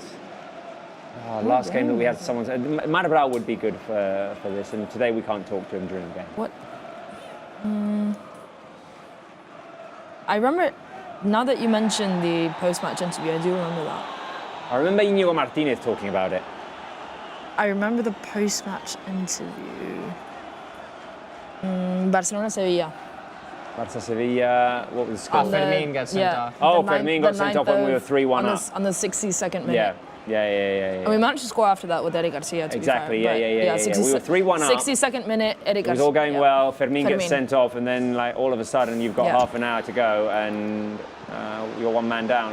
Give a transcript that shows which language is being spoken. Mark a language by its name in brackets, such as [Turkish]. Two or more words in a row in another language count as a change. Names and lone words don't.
[English] Last game that we had someone... Madabral would be good for this, and today we can't talk to him during the game. What? I remember, now that you mentioned the post-match interview, I do remember that. I remember Íñigo Martínez talking about it. I remember the post-match interview. Barcelona-Sevilla. Barca-Sevilla, what was the score? Fermín got sent off. Oh, Fermín got sent off when we were 3-1 up. On the 62nd minute. Yeah. And we managed to score after that with Eric Garcia, to Exactly, be fair. yeah. We were 3-1 up. 62nd minute, Eric Garcia. It was all going well. Fermin gets Fermin. sent off, and then like all of a sudden you've got half an hour to go, and you're one man down.